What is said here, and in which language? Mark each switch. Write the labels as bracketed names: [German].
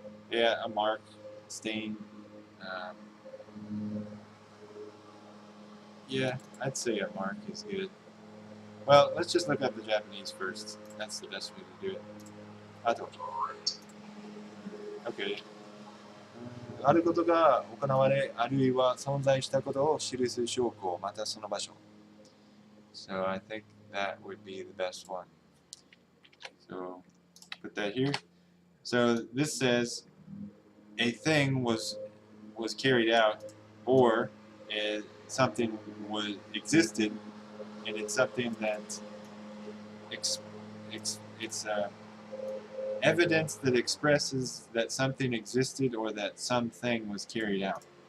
[English] Yeah, a mark, stain. Yeah, I'd say a mark is good. Well, let's just look up the Japanese first. That's the best way to do it. Ato. Okay. [Japanese] あることが行われ、あるいは存在したことを記す証拠、またその場所. [English] So I think that would be the best one. So put that here. So this says a thing was carried out, or something existed, and it's something that it's evidence that expresses that something existed or that something was carried out.